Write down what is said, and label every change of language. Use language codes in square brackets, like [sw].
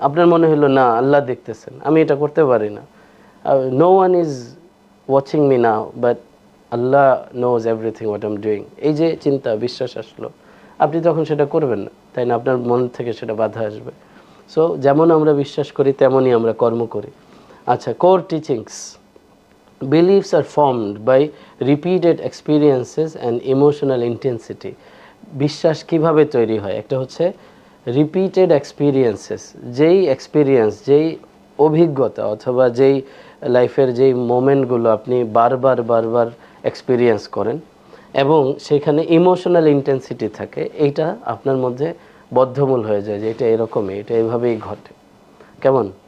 [bn] আপনার মনে হলো না আল্লাহ দেখতেছেন, আমি এটা করতে পারি না, [en] no one is watching me now but Allah knows everything what I am doing, [bn] এই যে চিন্তা, বিশ্বাস আসলো, আপনি তখন সেটা করবেন না, তাই না? আপনার মন থেকে সেটা বাধা আসবে। সো যেমন আমরা বিশ্বাস করি তেমনই আমরা কর্ম করি। [en] আচ্ছা, core teachings, beliefs are formed by repeated experiences and emotional intensity. [bn] বিশ্বাস কিভাবে তৈরি হয়? একটা হচ্ছে রিপিটেড এক্সপিরিয়েন্সেস, যেই অভিজ্ঞতা অথবা যেই লাইফের যেই মোমেন্টগুলো আপনি বারবার এক্সপিরিয়েন্স করেন এবং সেখানে ইমোশনাল ইন্টেন্সিটি থাকে, এইটা আপনার মধ্যে বদ্ধমূল হয়ে যায় যে এটা এরকমই, এটা এভাবেই ঘটে। কেমন?